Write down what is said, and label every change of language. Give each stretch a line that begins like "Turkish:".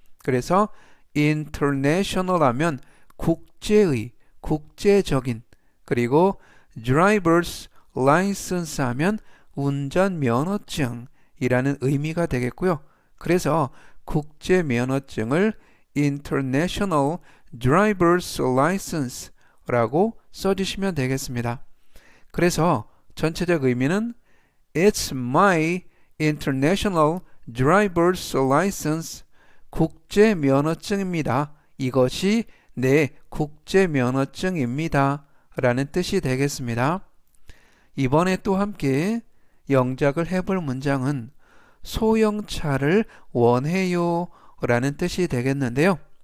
Korean: 그래서 International 하면 국제의, 국제적인 그리고 Driver's License 하면 운전면허증이라는 의미가 되겠고요. 그래서 국제면허증을 International Driver's License 라고 써주시면 되겠습니다. 그래서 전체적 의미는
English: It's my International Driver's License
Korean: 국제면허증입니다. 이것이 내 국제면허증입니다. 라는 뜻이 되겠습니다. 이번에 또 함께 영작을 해볼 문장은 소형차를 원해요 라는 뜻이 되겠는데요.